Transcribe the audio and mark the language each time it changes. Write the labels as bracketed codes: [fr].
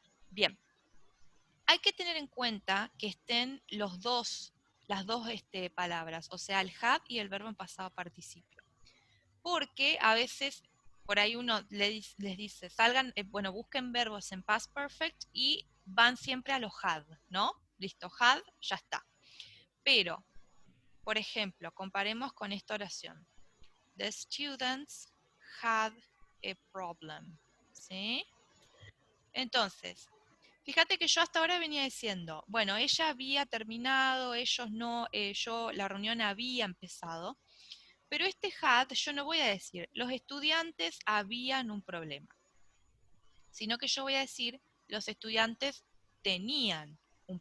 [es] Bien, hay que tener en cuenta que estén las dos palabras, o sea, el have y el verbo en pasado participio. Porque a veces por ahí uno les dice, salgan, bueno, busquen verbos en past perfect y van siempre a los had, ¿no? Listo, had, ya está. Pero, por ejemplo, comparemos con esta oración. [en] The students had a problem, ¿sí? [es] Entonces, fíjate que yo hasta ahora venía diciendo, bueno, ella había terminado, ellos no, la reunión había empezado, pero este had yo no voy a decir, los estudiantes habían un problema, sino que yo voy a decir, los estudiantes tenían un